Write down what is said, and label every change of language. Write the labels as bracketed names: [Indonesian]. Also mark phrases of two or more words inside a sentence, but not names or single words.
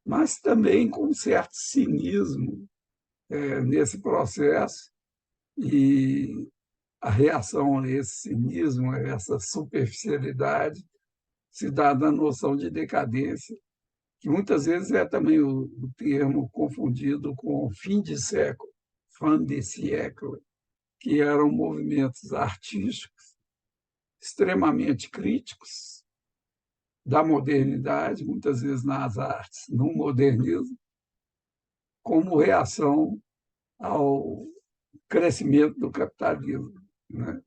[Portuguese] mas também com um certo cinismo nesse processo, e a reação a esse cinismo, a essa superficialidade, se dá na noção de decadência, que muitas vezes é também o termo confundido com fim de século, [French] fin de siècle, [Portuguese] que eram movimentos artísticos extremamente críticos da modernidade, muitas vezes nas artes, no modernismo, como reação ao crescimento do capitalismo, né?